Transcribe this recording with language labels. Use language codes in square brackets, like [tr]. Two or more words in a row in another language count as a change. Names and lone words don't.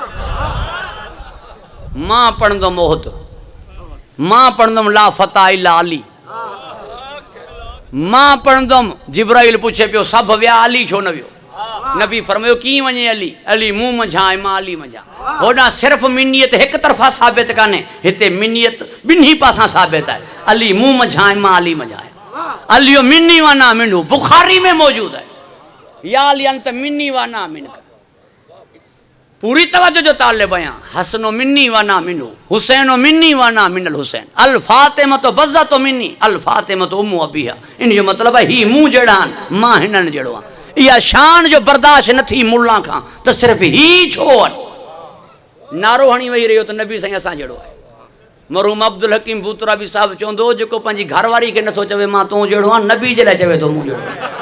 [sd] मां पढ़ंदुमि ओहद, मां पढ़ंदुमि [ar] لا فتى إلا علي, [sd] मां पढ़ंदुमि। जिब्राइल पुछे पियो सभु विया, अली छो न वियो? नबी फरमायो कीअं वञे अली? अली मूं मंझां ऐं मां अली मंझां। होॾां सिर्फ़ु मिनियत हिकु तरफ़ा साबित कान्हे, हिते मिनियत ॿिन्ही पासां साबित आहे। अली मूं मंझां ऐं मां अली मंझां आहे। [ar] عليٌّ مني وأنا منه [ur] بخاری میں موجود ہے, [ar] يا علي أنت مني وأنا من. [sd] पूरी तवज्जो जो तालिब आहियां। [ar] حسنٌ مني وأنا منه، حسينٌ مني وأنا من الحسين، الفاطمةُ بضعةٌ مني، الفاطمةُ أمُّ أبيها. [sd] इन जो मतिलबु आहे ही मूं जहिड़ा आहिनि, मां हिननि जहिड़ो आहियां। इहा शान जो बर्दाश्त न थी मुल्ला खां त सिर्फ़ु ही छो आहिनि। नारो हणी वेही रहियो त नबी साईं असां जहिड़ो आहे। मरहूम अब्दुल हकीम बूतराबी साहिबु चवंदो हो, जेको पंहिंजी घरवारी खे नथो चवे मां तूं जहिड़ो आहियां, नबी जे लाइ चवे थो मूं जहिड़ो।